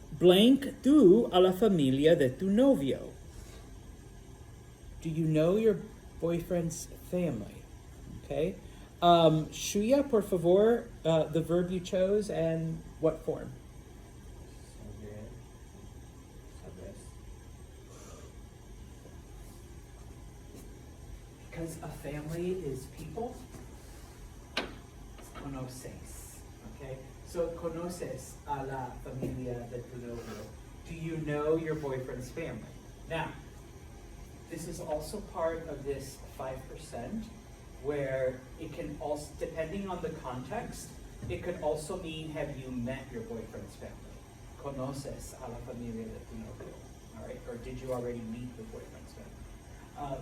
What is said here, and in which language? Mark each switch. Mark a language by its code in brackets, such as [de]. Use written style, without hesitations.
[es] Blank tú a la familia de tu novio. [en] Do you know your boyfriend's family? Okay. Shuya, [es] por favor, [en] the verb you chose and what form? [es] Saber. Sabes. [en] Because a family is people, it's conoces, okay? [es] So conoces a la familia de tu novio. [en] Do you know your boyfriend's family? Now, this is also part of this 5%, where it can also, depending on the context, it could also mean, have you met your boyfriend's family? [es] Conoces a la familia de tu novio, [en] all right? Or did you already meet the boyfriend's family?